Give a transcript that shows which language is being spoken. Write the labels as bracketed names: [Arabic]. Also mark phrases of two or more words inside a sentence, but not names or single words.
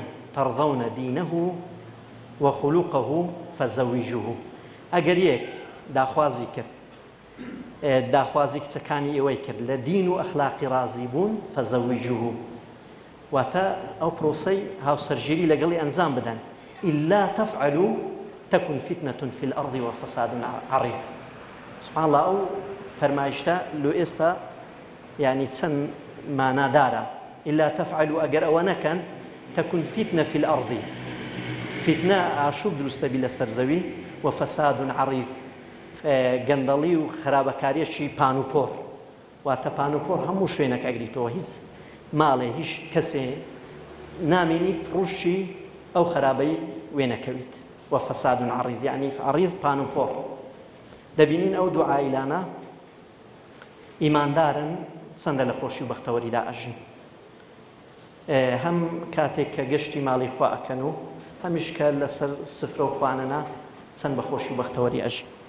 [Arabic] تەرضەونە دینەه وخلوقه فزەویجوه [Central Kurdish] ئەگەر یەک داخوازی کرد داخوازی کچەکانی ئێوەی کرد لە دین و ئەخلاقی ڕازی بوون فەزەویجوه واتە ئەو پرۆسەی هاوسەرگیری لەگەڵی ئەنجام بدەن [Arabic] إلا تفعلوا تكن فتنة في الأرض وفساد عريض سبحان الله [Central Kurdish] أو فرمایشتە لۆ ئێستا يعني چەند مانادارە [Arabic] إلا تفعلوا [Central Kurdish] ئەگەر ئەوە نەکەن [Arabic] تكن فتنة في الأرض فتنة [Central Kurdish] ئاشوب دروستە بی لەسەر زەوی [Arabic] وفساد عريض [Central Kurdish] گەندەڵی و خراپەکاریەکی پانوپۆر واتە پانوپۆر هەموو شوێنێک ئەگریتەوە هیچ ماڵێ هیچ کەسێ نامێنی پڕوشی ئەو خراپەی وێ نەکەویت [Arabic] وفساد عريض يعني عريض [Central Kurdish] پانوپۆر دەبینین ئەو دوو عائیلانە ئیماندارن چەندە لە خۆشی و بەختەوەریدا ئەژین هەم کاتێک کە گەشتی ماڵی خوا ئەکەن و هەمیش کە لەسەر سفرە و خوانەنا چەند بە خۆشی و بەختەوەری ئەژین